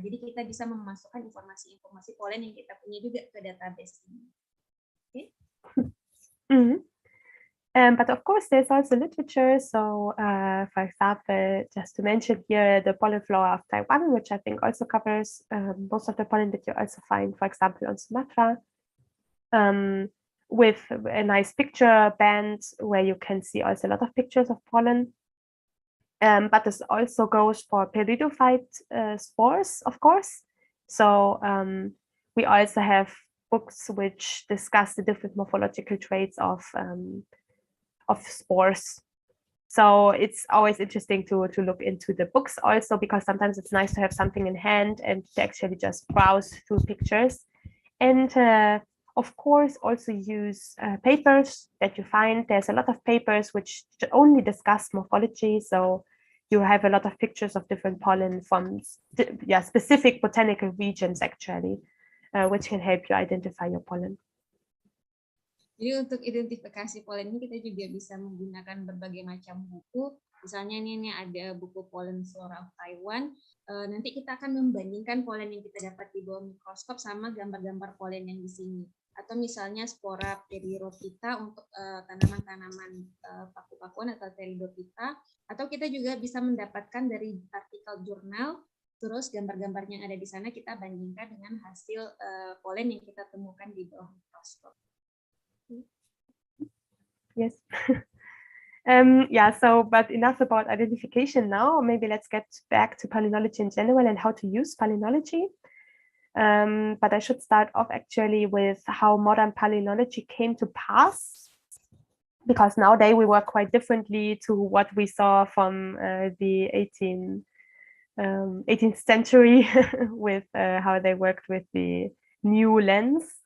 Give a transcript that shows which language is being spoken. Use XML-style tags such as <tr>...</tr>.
<id>Jadi kita bisa memasukkan informasi-informasi polen yang kita punya juga ke database ini. Oke?</id> <en>But of course, there's also literature. So, for example, just to mention here, the pollen flora of Taiwan, which I think also covers most of the pollen that you also find, for example, on Sumatra, with a nice picture band where you can see also a lot of pictures of pollen. But this also goes for peridophyte spores, of course. So we also have books which discuss the different morphological traits of spores. So it's always interesting to look into the books also, because sometimes it's nice to have something in hand and to actually just browse through pictures. And Of course, also use papers that you find. There's a lot of papers which only discuss morphology. So you have a lot of pictures of different pollen from specific botanical regions, actually, which can help you identify your pollen.</en> <id>Jadi untuk identifikasi polen ini kita juga bisa menggunakan berbagai macam buku. Misalnya ini ada buku Pollen Flora of Taiwan. Nanti kita akan membandingkan polen yang kita dapat di bawah mikroskop sama gambar-gambar polen yang di sini. Atau misalnya spora Pteridophyta untuk tanaman-tanaman paku-pakuan atau Pteridophyta. Atau kita juga bisa mendapatkan dari artikel jurnal. Terus gambar-gambarnya yang ada di sana kita bandingkan dengan hasil polen yang kita temukan di bawah mikroskop.</id> <en>Yes. But enough about identification now. Maybe let's get back to palynology in general and how to use palynology. But I should start off actually with how modern palynology came to pass, because nowadays we work quite differently to what we saw from the 18th century with how they worked with the new lens.</en>